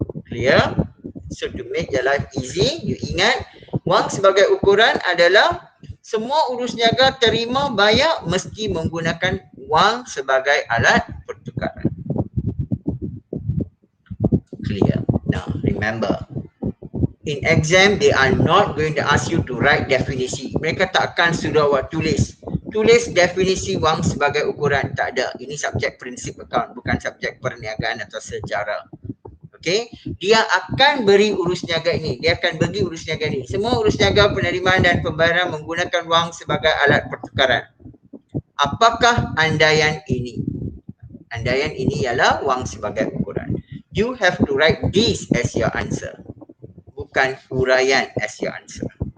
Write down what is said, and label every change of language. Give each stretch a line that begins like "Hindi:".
English: Clear? So to make your life easy,
Malay: you ingat wang sebagai ukuran adalah semua urus niaga terima bayar mesti menggunakan wang sebagai alat pertukaran.
English: Clear? Now remember, in exam they are not going to ask you to write definisi.
Malay: Mereka takkan suruh awak tulis definisi wang sebagai ukuran. Tak ada. Ini subjek prinsip account, bukan subjek perniagaan atau sejarah. Okey, dia akan beri urus niaga ini. Dia akan bagi urus niaga ini. Semua urus niaga penerimaan dan pembayaran menggunakan wang sebagai alat pertukaran. Apakah andaian ini? Andaian ini ialah wang sebagai ukuran.
English: You have to write this as your answer,
Malay: bukan huraian
English: as your answer.